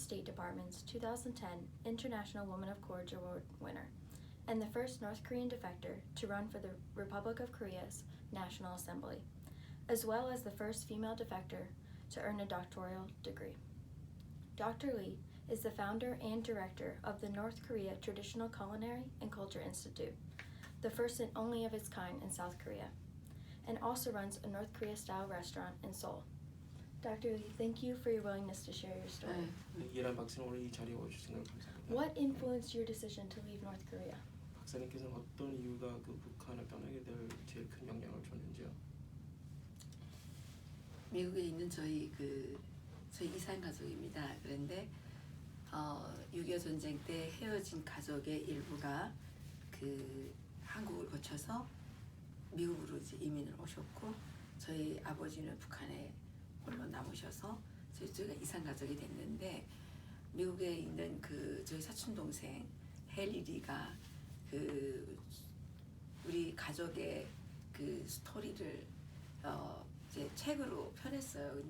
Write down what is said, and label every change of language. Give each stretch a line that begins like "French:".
English: State Department's 2010 International Woman of Courage Award winner, and the first North Korean defector to run for the Republic of Korea's National Assembly, as well as the first female defector to earn a doctoral degree. Dr. Lee is the founder and director of the North Korea Traditional Culinary and Culture Institute, the first and only of its kind in South Korea, and also runs a North Korea-style restaurant in Seoul. Dr. Lee, thank you for your willingness to share your story.
Korean: 이란 박사님 오늘 이 자리에 와주신 걸 감사합니다.
English: What influenced your decision to leave North Korea?
Korean: 박사님께서는 어떤 이유가 그 북한을 떠나게 될 제일 큰 영향을 줬는지요? 미국에 있는 저희 이산 가족입니다. 그런데 6.25 전쟁 때 헤어진 가족의 일부가 한국을 거쳐서 미국으로 이제 이민을 오셨고, 저희 아버지는 북한에 홀로 남으셔서 저희가 이산 가족이 됐는데, 미국에 있는 저희 사촌 동생 헨리 리가 우리 가족의 스토리를 이제 책으로 펴냈어요.